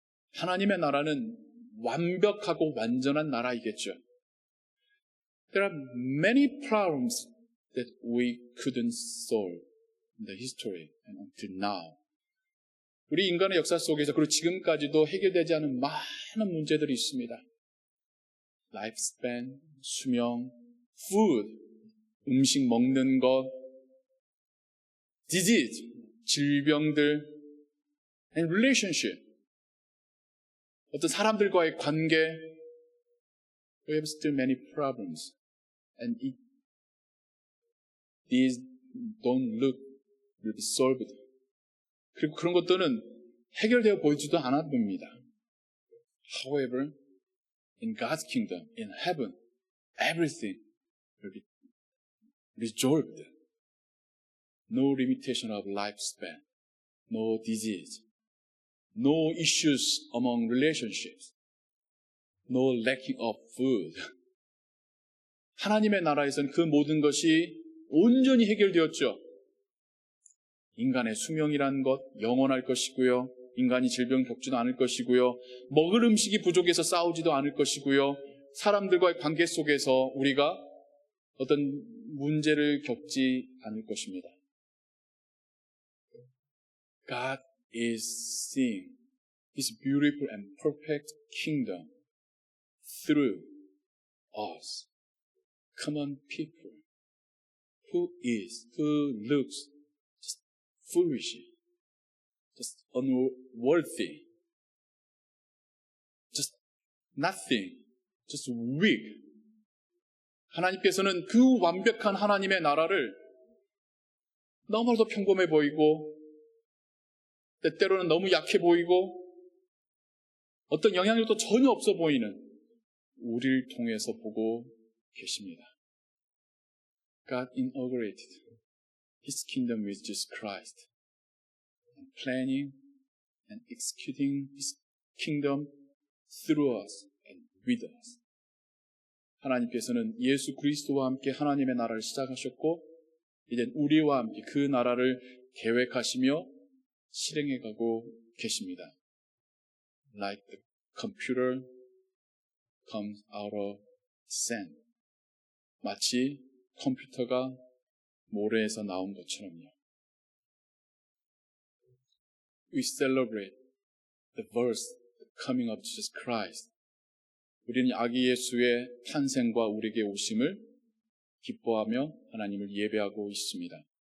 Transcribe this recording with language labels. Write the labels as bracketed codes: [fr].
[ko] 하나님의 나라는 완벽하고 완전한 나라이겠죠. [en] There are many problems that we couldn't solve in the history and until now. [ko] 우리 인간의 역사 속에서 그리고 지금까지도 해결되지 않은 많은 문제들이 있습니다. [en] lifespan, [ko] 수명, [en] food, [ko] 음식 먹는 것, [en] disease, [ko] 질병들, [en] and relationship, [ko] 어떤 사람들과의 관계, [en] we have still many problems. And these don't look will be solved. [ko] 그리고 그런 것들은 해결되어 보이지도 않아 봅니다. [en] However, in God's kingdom, in heaven, everything will be resolved. No limitation of lifespan, no disease, no issues among relationships, no lacking of food. [ko] 하나님의 나라에서는 그 모든 것이 온전히 해결되었죠. 인간의 수명이라는 것 영원할 것이고요. 인간이 질병 겪지도 않을 것이고요. 먹을 음식이 부족해서 싸우지도 않을 것이고요. 사람들과의 관계 속에서 우리가 어떤 문제를 겪지 않을 것입니다. [en] God is seeing His beautiful and perfect kingdom through us, common people, who looks just foolish, just unworthy, just nothing, just weak. [ko] 하나님께서는 그 완벽한 하나님의 나라를 너무나도 평범해 보이고 때때로는 너무 약해 보이고 어떤 영향력도 전혀 없어 보이는 우리를 통해서 보고 계십니다. [en] God inaugurated His kingdom with Jesus Christ and planning and executing His kingdom through us and with us. [ko] 하나님께서는 예수 그리스도와 함께 하나님의 나라를 시작하셨고 이제 우리와 함께 그 나라를 계획하시며 실행해가고 계십니다. [en] Like the computer comes out of sand. [ko] 마치 컴퓨터가 모래에서 나온 것처럼요. [en] We celebrate the birth, the coming of Jesus Christ. [ko] 우리는 아기 예수의 탄생과 우리에게 오심을 기뻐하며 하나님을 예배하고 있습니다.